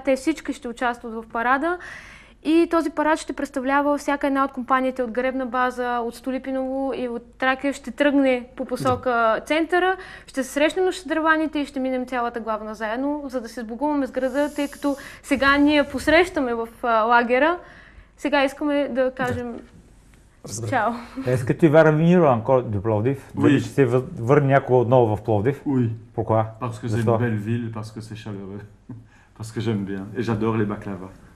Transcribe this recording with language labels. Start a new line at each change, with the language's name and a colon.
Bulgarian: Те всички ще участват в парада. И този парад ще представлява всяка една от компаниите от Гребна база, от Столипиново и от Тракия ще тръгне по посока центъра, ще се срещнем с дърваните и ще минем цялата главна заедно, за да се сбогуваме с града, тъй като сега ние посрещаме в лагера, сега искаме да кажем чао.
French: Est-ce que tu vas revenir encore de Plovdiv?
Bulgarian: Дали ще се върне някой отново в Пловдив?
French: Oui. Pourquoi? Parce que c'est une belle ville, parce que c'est chaleureux, parce que j'aime bien et j'adore les baklava.